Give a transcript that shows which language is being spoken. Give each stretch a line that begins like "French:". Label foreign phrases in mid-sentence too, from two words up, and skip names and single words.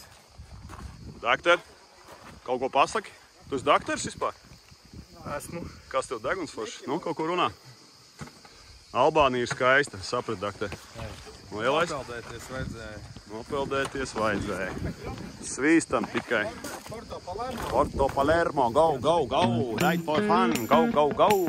Latvian: Dakter, kaut ko pasaki? Tu esi dakters vispār? Esmu. Kas tev deguns foršs? Kaut ko runā? Albānija ir skaista, saprat, dakter. Lielais? Nopeldēties vajadzēja. Svīstam tikai.
English: Porto Palermo, go, go, go! Ride for fun, go, go, go!